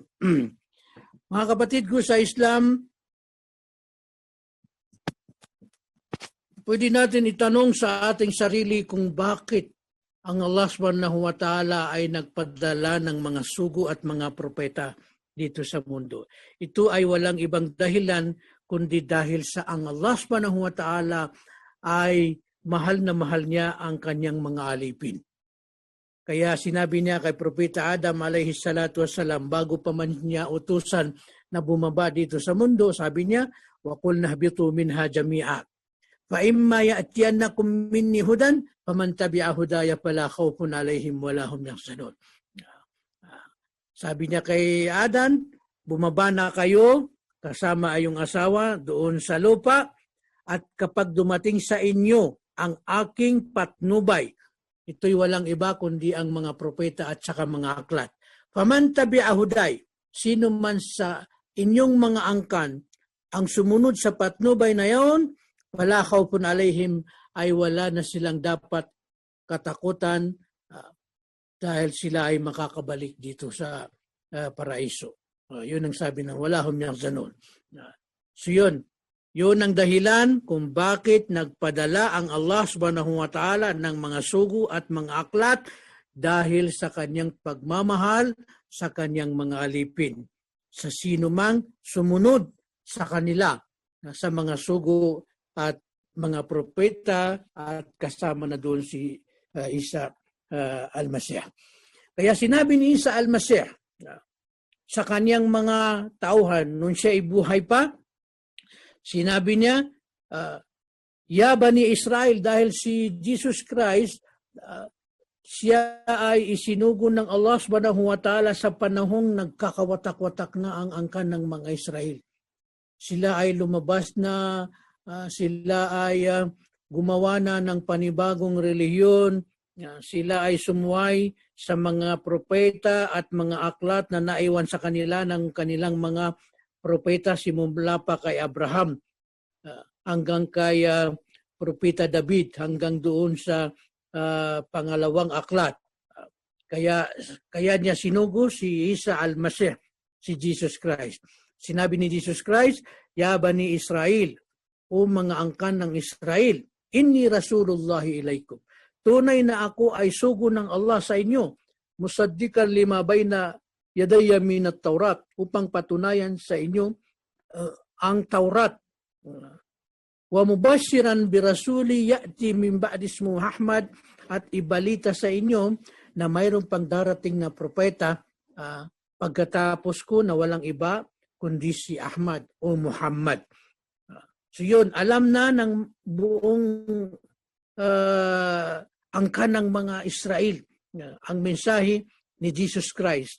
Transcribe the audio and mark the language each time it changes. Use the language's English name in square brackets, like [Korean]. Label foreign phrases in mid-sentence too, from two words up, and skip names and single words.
[Filipino] Mga kapatid ko sa Islam, pwede natin itanong sa ating sarili kung bakit ang Allah [Arabic] سبحانه وتعالى [Filipino] ay nagpadala ng mga sugo at mga propeta dito sa mundo. Ito ay walang ibang dahilan kundi dahil sa ang Allah [Arabic] سبحانه وتعالى [Filipino] ay mahal na mahal niya ang kanyang mga alipin. Kaya sinabi niya kay Propeta Adam [Arabic] عليه الصلاة والسلام, [Filipino] bago pa man niya utusan na bumaba dito sa mundo, sabi niya, [Arabic] وَقُلْ نَهْبِطُوا مِنْهَا جَمِيعًا فَإِمَّا يَأْتِيَنَّكُمْ مِنِّي هُدًى فَمَنْ تَبِعَ هُدَايَ فَلَا خَوْفٌ عَلَيْهِمْ وَلَا هُمْ يَحْزَنُونَ. [Filipino] Sabi niya kay Adan, bumaba na kayo kasama ay yung asawa doon sa lupa, at kapag dumating sa inyo ang aking patnubay, ito'y walang iba kundi ang mga propeta at saka mga aklat. [Arabic] فمن تبع هداي, [Filipino] sino man sa inyong mga angkan ang sumunod sa patnubay na yon, [Arabic] ولا خوف عليهم, [Filipino] ay wala na silang dapat katakutan dahil sila ay makakabalik dito sa paraiso. Yun ang sabi ng [Arabic] ولا هم يحزنون. [Filipino] So yun ang dahilan kung bakit nagpadala ang Allah [Arabic] سبحانه وتعالى [Filipino] ng mga sugo at mga aklat, dahil sa kanyang pagmamahal sa kanyang mga alipin. Sa sino mang sumunod sa kanila, sa mga sugo at mga propeta, at kasama na doon si Isa al-Masih. Kaya sinabi ni Isa al-Masih sa kanyang mga tauhan nung siya ay buhay pa, sinabi niya, Ya Bani Israel, dahil si Jesus Christ, siya ay isinugo ng Allah [Arabic] سبحانه وتعالى [Filipino] sa panahong nagkakawatak-watak na ang angkan ng mga Israel. Sila ay lumabas na, sila ay gumawa na ng panibagong relihiyon, sila ay sumuway sa mga propeta at mga aklat na naiwan sa kanila ng kanilang mga propeta, simula pa kay Abraham hanggang kay propeta David, hanggang doon sa pangalawang aklat. Kaya niya sinugo si Isa al-Masih, si Jesus Christ. Sinabi ni Jesus Christ, ya bani Israel, o mga angkan ng Israel, [Arabic] إني رسول الله إليكم. [Filipino] Tunay na ako ay sugo ng Allah sa inyo, [Arabic] مصدقا لما بين يدي من التوراة, [Filipino] upang patunayan sa inyo ang Taurat. [Arabic] ومبشرا برسول يأتي من بعدي اسمه محمد, [Filipino] at ibalita sa inyo na mayroong pang darating na propeta pagkatapos ko na walang iba kundi si Ahmad o Muhammad. So yun, alam na ng buong angkan ng mga Israel ang mensahe ni Jesus Christ.